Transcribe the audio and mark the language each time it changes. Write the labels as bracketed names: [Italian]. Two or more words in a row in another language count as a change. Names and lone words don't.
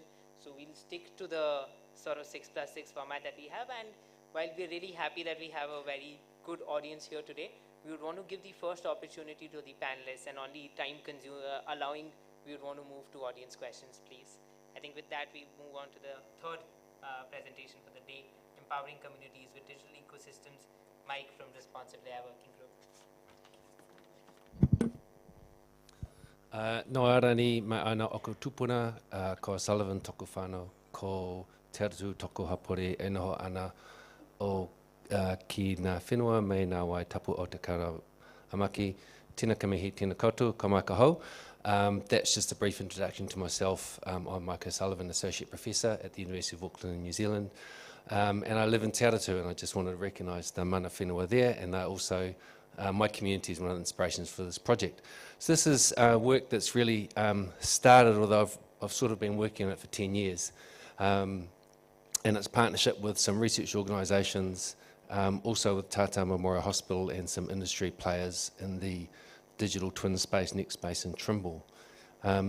[English] So we'll stick to the sort of 6+6 format that we have, and while we're really happy that we have a very good audience here today, we would want to give the first opportunity to the panelists, and on the time allowing, we would want to move to audience questions, please. I think with that, we move on to the third presentation for the day, Empowering Communities with Digital Ecosystems. Mike from Responsive AI Working Group. [Māori] No arani mai ana oko tupuna ko Sullivan toku whānau ko te atu toku hapori e noho ana o ki ngā whenua me ngā wai tapu o te kara amaki. Tēnā ka mihi, tēnā koutou, ka mai ka hou. [English] That's just a brief introduction to myself. I'm Michael Sullivan, Associate Professor at the University of Auckland in New Zealand. And I live in Te Aratu, and I just wanted to recognise the [Māori] mana whenua [English] there, and they're also, my community is one of the inspirations for this project. So this is work that's really started, although I've sort of been working on it for 10 years. And it's partnership with some research organisations, also with Tata Memorial Hospital and some industry players in the digital twin space, next space, and Trimble.